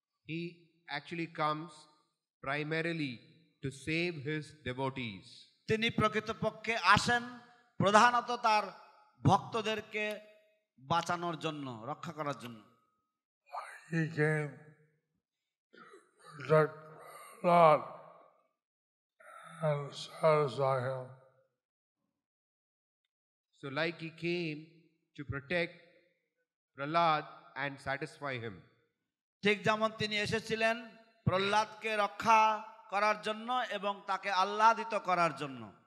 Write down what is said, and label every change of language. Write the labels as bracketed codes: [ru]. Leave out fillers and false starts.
[en] He actually comes primarily to save his devotees. [bn] তিনি প্রকৃতপক্ষে আসেন প্রধানত তার ভক্তদেরকে বাঁচানোর জন্য, রক্ষা করার জন্য। [en] He came to protect God and satisfy him. So like he came to protect Prahlad and satisfy him. [bn] ঠিক যেমন তিনি এসেছিলেন প্রহ্লাদকে রক্ষা করার জন্য এবং তাকে আহ্লাদিত করার জন্য।